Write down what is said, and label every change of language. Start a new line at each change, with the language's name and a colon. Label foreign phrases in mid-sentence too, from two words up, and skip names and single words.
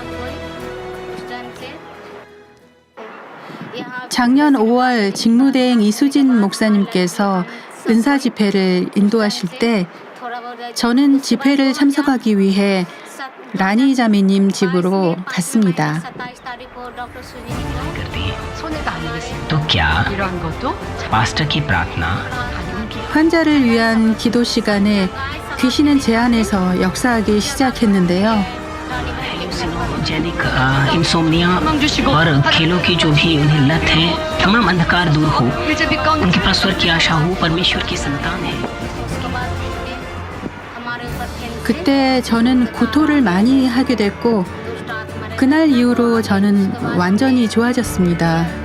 Korean: 작년 5월 직무대행 이수진 목사님께서 은사 집회를 인도하실 때 저는 집회를 참석하기 위해 라니 자매님 집으로 갔습니다. 환자를 위한 기도 시간에 귀신은 제 안에서 역사하기 시작했는데요.
Hindi: इंसोम्निया और खेलों की जो भी उन्हें लत है तमाम अंधकार दूर हो उनके पास स्वर्ग की आशा हो परमेश्वर की संतान है
Korean: 그때 저는 구토를 많이 하게 됐고 그날 이후로 저는 완전히 좋아졌습니다.